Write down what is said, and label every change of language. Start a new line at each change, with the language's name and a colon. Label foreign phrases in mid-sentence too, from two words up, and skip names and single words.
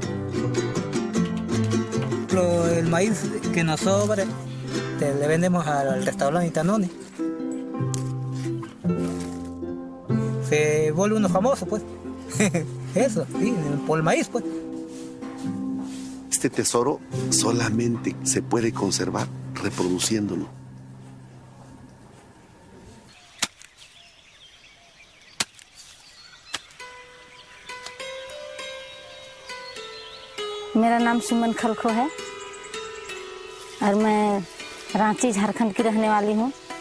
Spanish: El maíz que nos sobra le vendemos al restaurante Itanoní. Se vuelve uno famoso, pues. Eso, sí, por el maíz, pues. Este tesoro solamente se puede conservar reproduciéndolo.
Hindi: मेरा नाम सुमन खलखो है और मैं रांची झारखंड की रहने वाली हूँ।